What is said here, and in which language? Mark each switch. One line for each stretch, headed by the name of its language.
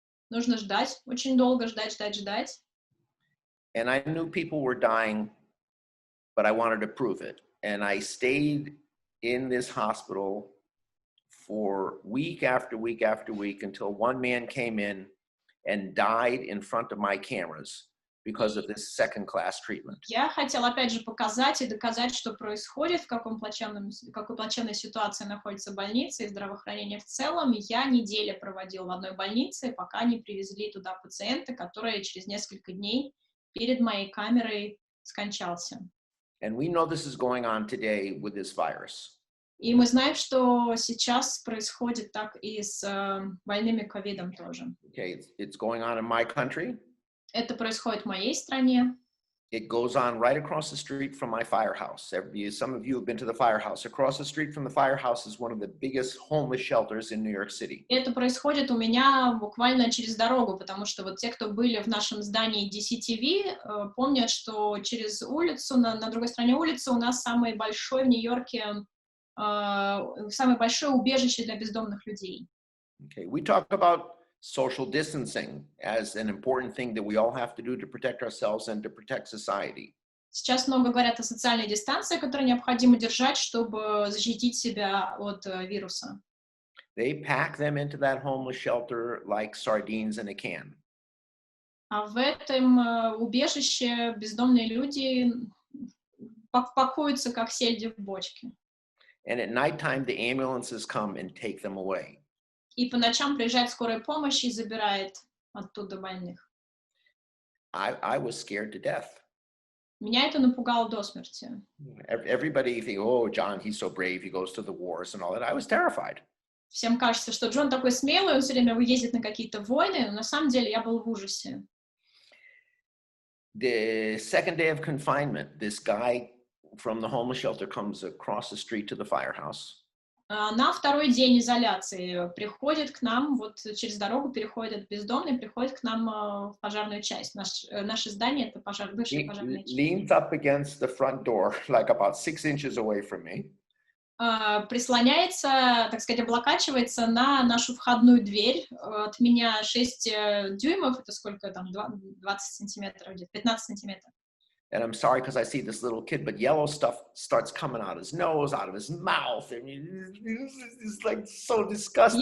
Russian: Нужно ждать, очень долго ждать.
English: And I knew people were dying, but I wanted to prove it. And I stayed in this hospital for week after week after week until one man came in and died in front of my cameras because of this second-class treatment.
Russian: Я хотела опять же показать и доказать, что происходит, в какой плачевной ситуации находится больница и здравоохранение в целом. Я недели проводил в одной больнице, пока не привезли туда пациента, который через несколько дней перед моей камерой скончался.
English: And we know this is going on today with this virus.
Russian: И мы знаем, что сейчас происходит так и с больными ковидом тоже.
English: Okay, it's going on in my country.
Russian: Это происходит в моей стране.
English: It goes on right across the street from my firehouse. Some of you have been to the firehouse. Across the street from the firehouse is one of the biggest homeless shelters in New York City.
Russian: Это происходит у меня буквально через дорогу, потому что вот те, кто были в нашем здании DCTV, помнят, что через улицу, на другой стороне улицы у нас самое большое в Нью-Йорке, самое большое убежище для бездомных людей.
English: Okay, we talk about social distancing as an important thing that we all have to do to protect ourselves and to protect society.
Russian: Сейчас много говорят о социальной дистанции, которую необходимо держать, чтобы защитить себя от вируса.
English: They pack them into that homeless shelter like sardines in a can.
Russian: А в этом убежище бездомные люди пакуются, как сельди в бочке.
English: And at nighttime, the ambulances come and take them away.
Russian: И по ночам приезжает скорая помощь и забирает оттуда больных.
English: I was scared to death.
Russian: Меня это напугало до смерти.
English: Everybody think, oh, John, he's so brave, he goes to the wars and all that. I was terrified.
Russian: Всем кажется, что Джон такой смелый, он все время ездит на какие-то войны, но на самом деле я был в ужасе.
English: The second day of confinement, this guy from the homeless shelter comes across the street to the firehouse.
Russian: На второй день изоляции приходит к нам, вот через дорогу переходит бездомный, приходит к нам в пожарную часть. Наше здание — это бывшая пожарная часть.
English: Leans up against the front door, like about 6 inches away from me.
Russian: Прислоняется, так сказать, облокачивается на нашу входную дверь. От меня 6 дюймов, это сколько там, 20 сантиметров, где-то 15 сантиметров.
English: And I'm sorry because I see this little kid, but yellow stuff starts coming out his nose, out of his mouth. I mean, it's like so disgusting.